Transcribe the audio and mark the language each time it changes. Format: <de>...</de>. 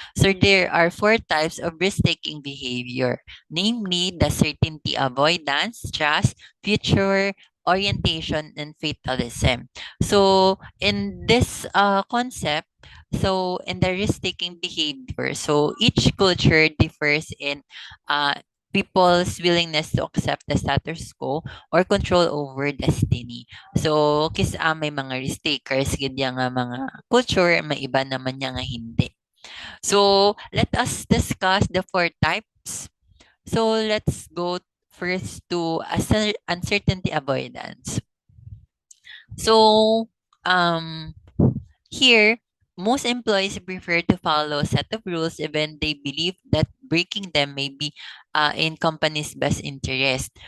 <en>So, there are four types of risk-taking behavior, namely the certainty avoidance, trust, future orientation, and fatalism. So, in this concept, so in the risk-taking behavior, so each culture differs in uh, people's willingness to accept the status quo or control over destiny.</en> <tl>So, may mga risk takers, ganyan nga mga culture, may iba naman niya nga hindi.</tl> <en>So, let us discuss the four types. So, let's go first to uncertainty avoidance. So, here, most employees prefer to follow a set of rules even they believe that breaking them may be in company's best interest.</en>